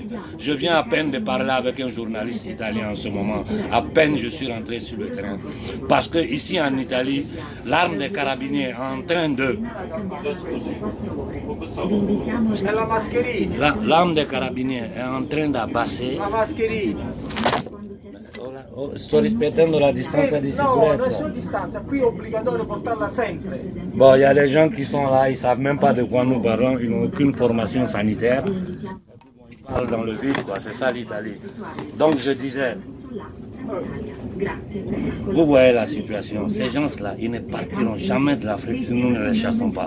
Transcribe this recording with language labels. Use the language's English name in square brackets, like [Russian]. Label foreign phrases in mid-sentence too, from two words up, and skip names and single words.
[French] Je viens à peine de parler avec un journaliste italien en ce moment. À peine je suis rentré sur le terrain. Parce que ici en Italie, l'arme des carabiniers est en train de... L'arme des carabiniers est en train d'abbasser... [Italian] Sto rispettando la distanza di sicurezza. No, non distanza, qui è obbligatorio portarla sempre. [French] Bon, il y a des gens qui sont là, ils ne savent même pas de quoi nous parlons, ils n'ont aucune formation sanitaire. Ils parlent dans le vide, quoi, c'est ça l'Italie. Donc je disais, vous voyez la situation, ces gens-là, ils ne partiront jamais de l'Afrique si nous ne les chassons pas.